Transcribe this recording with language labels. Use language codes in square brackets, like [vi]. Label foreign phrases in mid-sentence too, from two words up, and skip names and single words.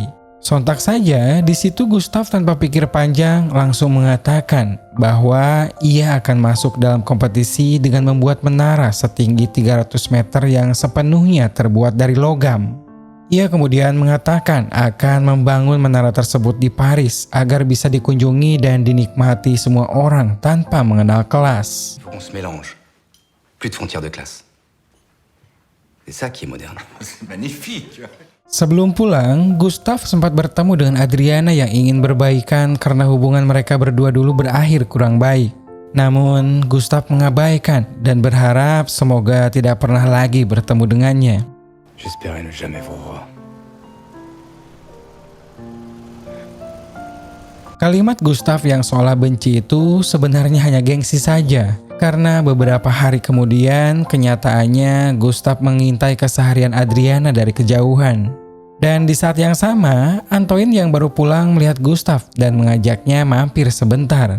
[id] Sontak saja di situ Gustave tanpa pikir panjang langsung mengatakan bahwa ia akan masuk dalam kompetisi dengan membuat menara setinggi 300 meter yang sepenuhnya terbuat dari logam. Ia kemudian mengatakan akan membangun menara tersebut di Paris agar bisa dikunjungi dan dinikmati semua orang tanpa mengenal kelas. [fr] Il faut qu'on se mélange. Plus de frontières de classe. C'est ça qui est moderne. C'est magnifique. [id] Sebelum pulang, Gustav sempat bertemu dengan Adriana yang ingin berbaikan karena hubungan mereka berdua dulu berakhir kurang baik. Namun, Gustav mengabaikan dan berharap semoga tidak pernah lagi bertemu dengannya. [fr] J'espérais ne jamais vous revoir. [id] Kalimat Gustav yang seolah benci itu sebenarnya hanya gengsi saja. Karena beberapa hari kemudian, kenyataannya Gustav mengintai keseharian Adriana dari kejauhan. Dan di saat yang sama, Antoine yang baru pulang melihat Gustav dan mengajaknya mampir sebentar.